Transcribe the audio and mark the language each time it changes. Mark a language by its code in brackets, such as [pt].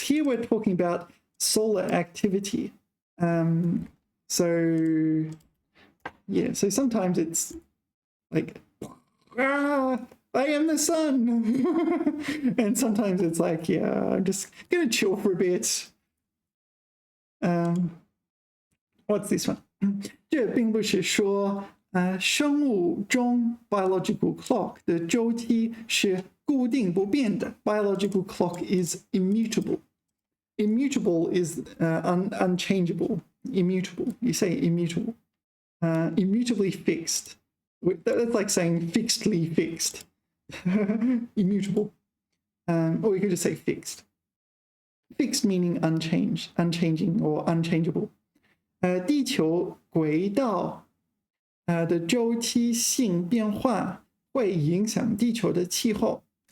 [en] Here we're talking about solar activity. So yeah, so sometimes it's like I am the sun. And sometimes it's like, yeah, I'm just gonna chill for a bit. What's this one? [zh] 这并不是说生物钟 [en] biological clock [zh] 的周期是固定不变的. [en] Biological clock is immutable. Immutable is unchangeable. Immutable. You say immutable. Immutably fixed. That's like saying fixedly fixed. Immutable. Or we could just say fixed. Fixed meaning unchanged, unchanging or unchangeable. [zh] 地球轨道的周期性变化会影响地球的气候.